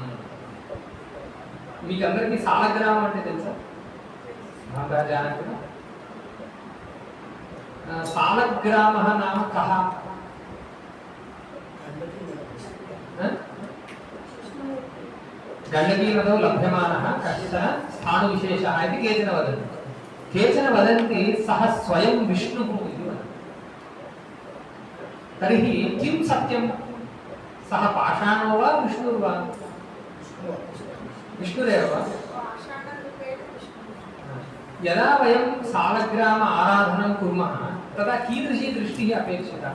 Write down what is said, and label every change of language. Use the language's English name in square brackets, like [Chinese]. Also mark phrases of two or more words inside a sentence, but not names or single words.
[Telugu] మీకు అందరికీ సాలగ్రామం అంటే తెలుసా? [Sanskrit] సాలగ్రామ నామ కహ? గండకీనదో లభ్యమానः కశ్చన స్థాణువిశేషः इति केचन वदन्ति. केचन वदन्ति सः स्वयं विष्णुः इति वदन्ति. तर्हि किं सत्यं? सः पाषाणो वा विष्णुर्वा? विष्णुरेव वा? यदा वयं सालग्राम आराधनं कुर्मः तदा कीदृशी दृष्टिः अपेक्षिता?